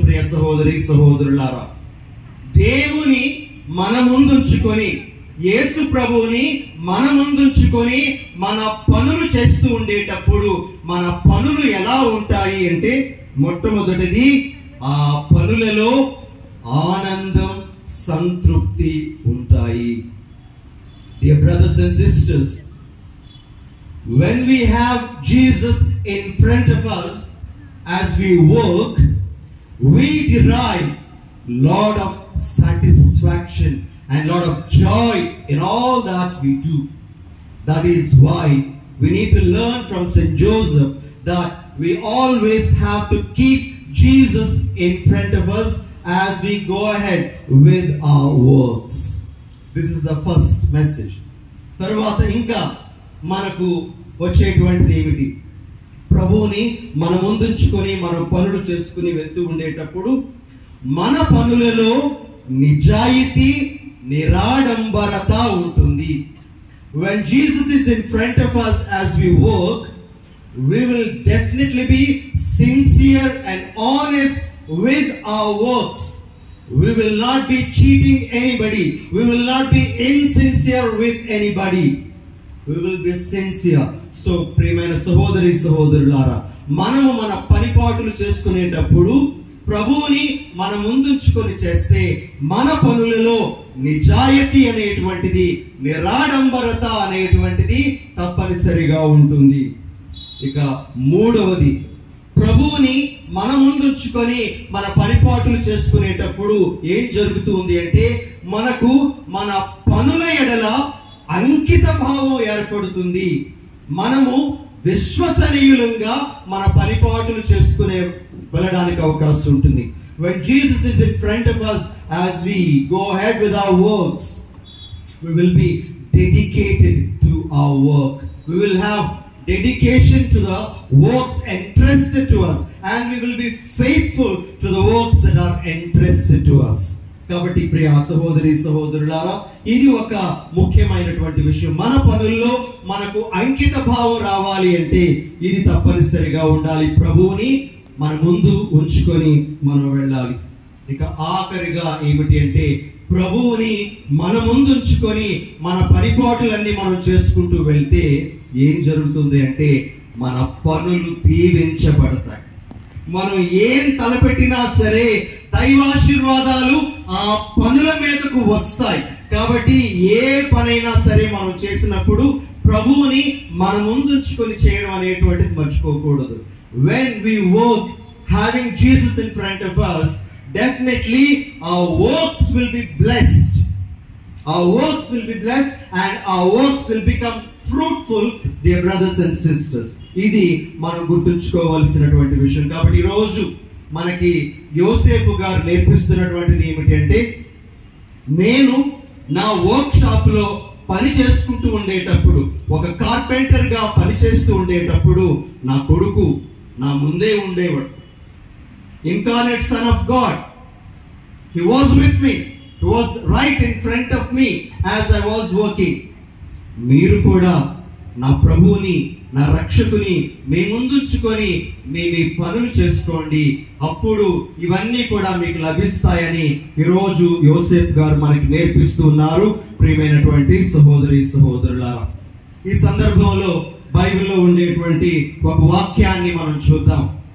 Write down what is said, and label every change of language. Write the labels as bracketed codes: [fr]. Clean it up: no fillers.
[te] ప్రియ సహోదరి సహోదరులారా, దేవుని మన ముందుంచుకొని, యేసు ప్రభువుని మన ముందుంచుకొని మన పనులు చేస్తూ ఉండేటప్పుడు మన పనులు ఎలా ఉంటాయి అంటే, మొట్టమొదటిది ఆ పనులలో ఆనందం, సంతృప్తి ఉంటాయి. [en] Dear brothers and sisters, when we have Jesus in front of us as we work, we derive lot of satisfaction and lot of joy in all that we do. That is why we need to learn from Saint Joseph that we always have to keep Jesus in front of us as we go ahead with our works. This is the first message. [te] తర్వాత ఇంకా మనకు వచ్చేటువంటిది ఏమిటి? ప్రభువుని మన ముందుంచుకొని మనం పనులు చేసుకుని వెళ్తూ ఉండేటప్పుడు మన పనులలో నిజాయితీ, నిరాడంబరత ఉంటుంది. [en] When Jesus is in front of us as we work, we will definitely be sincere and honest with our works. We will not be cheating anybody. We will not be insincere with anybody. We will be sincere. [te] So ప్రియమైన సహోదరి సహోదరులారా, మనము మన పనిపాటులు చేసుకునేటప్పుడు ప్రభువుని మన ముందుంచుకొని చేస్తే మన పనులలో నిజాయితీ అనేటువంటిది, నిరాడంబరత అనేటువంటిది తప్పనిసరిగా ఉంటుంది. ఇక మూడవది, ప్రభువుని మన ముందుంచుకొని మన పరిపాటులు చేసుకునేటప్పుడు ఏం జరుగుతుంది అంటే, మనకు మన పనుల ఎడల అంకిత భావం ఏర్పడుతుంది. మనము విశ్వసనీయులంగా మన పరిపాటులు చేసుకునే వెళ్ళడానికి అవకాశం ఉంటుంది. [en] When Jesus is in front of us as we go ahead with our works, we will be dedicated to our work. We will have dedication to the works entrusted to us, and we will be faithful to the works that are entrusted to us. [te] కాబట్టి ప్రియ సహోదరి సహోదరులారా, ఇది ఒక ముఖ్యమైనటువంటి విషయం. మన పనుల్లో మనకు అంకిత భావం రావాలి అంటే ఇది తప్పనిసరిగా ఉండాలి. ప్రభువుని మన ముందు ఉంచుకొని మనం వెళ్ళాలి. ఇక ఆఖరిగా ఏమిటి అంటే, ప్రభువుని మన ముందు ఉంచుకొని మన పరిపాటులన్నీ మనం చేసుకుంటూ వెళ్తే ఏం జరుగుతుంది అంటే, మన పనులు దీవించబడతాయి. మనం ఏం తలపెట్టినా సరే దైవాశీర్వాదాలు ఆ పనుల మీదకు వస్తాయి. కాబట్టి ఏ పనైనా సరే మనం చేసినప్పుడు ప్రభువుని మన ముందుంచుకొని చేయడం అనేటువంటిది మర్చిపోకూడదు. [en] When we work having Jesus in front of us, definitely our works will be blessed. Our works will be blessed and our works will become fruitful, dear brothers and sisters. [te] ఇది మనం గుర్తుంచుకోవాల్సినటువంటి విషయం. కాబట్టి ఈ రోజు మనకి యోసేపు గారు నేర్పిస్తున్నటువంటిది ఏమిటి అంటే, నేను నా వర్క్ షాప్ లో పని చేసుకుంటూ ఉండేటప్పుడు, ఒక కార్పెంటర్ గా పని చేస్తూ ఉండేటప్పుడు నా కొడుకు నా ముందే ఉండేవాడు. [en] Incarnate Son of God, he was with me, he was right in front of me as I was working. [te] మీరు కూడా నా ప్రభువుని, నా రక్షకుని మీ ముందుంచుకొని మీ పనులు చేసుకోండి, అప్పుడు ఇవన్నీ కూడా మీకు లభిస్తాయని ఈరోజు యోసేపు గారు మనకి నేర్పిస్తున్నారు. ప్రియమైనటువంటి సహోదరి సహోదరులారా, ఈ సందర్భంలో బైబిల్లో ఉండేటువంటి ఒక వాక్యాన్ని మనం చూద్దాం.